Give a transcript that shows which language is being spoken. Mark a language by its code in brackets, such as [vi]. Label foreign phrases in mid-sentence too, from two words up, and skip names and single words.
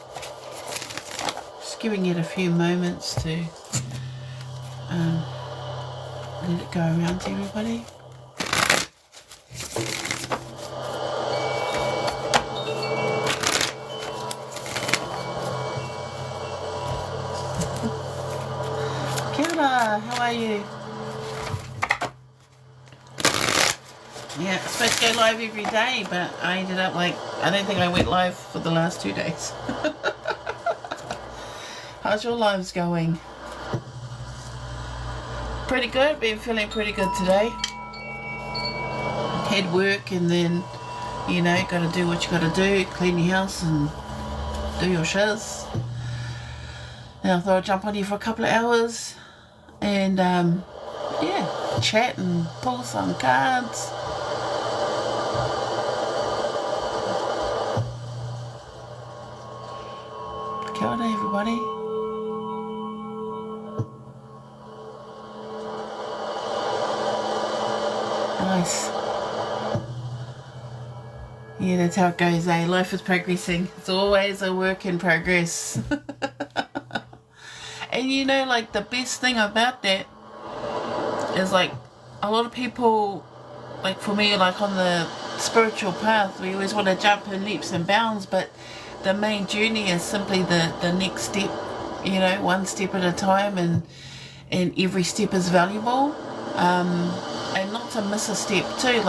[en] Just giving it a few moments to let it go around to everybody. [mi] Kia ora, [en] how are you? Yeah, it's supposed to go live every day, but I ended up I don't think I went live for the last 2 days. How's your lives going? Pretty good, been feeling pretty good today. Had work and then, gotta do what you gotta do, clean your house and do your shiz. Now I thought I'd jump on here for a couple of hours and, chat and pull some cards. [mi] Kia ora, [en] everybody. Nice. Yeah, that's how it goes, eh? Life is progressing. It's always a work in progress. And the best thing about that is a lot of people, for me, on the spiritual path, we always want to jump in leaps and bounds, but the main journey is simply the next step, one step at a time, and every step is valuable, and not to miss a step too.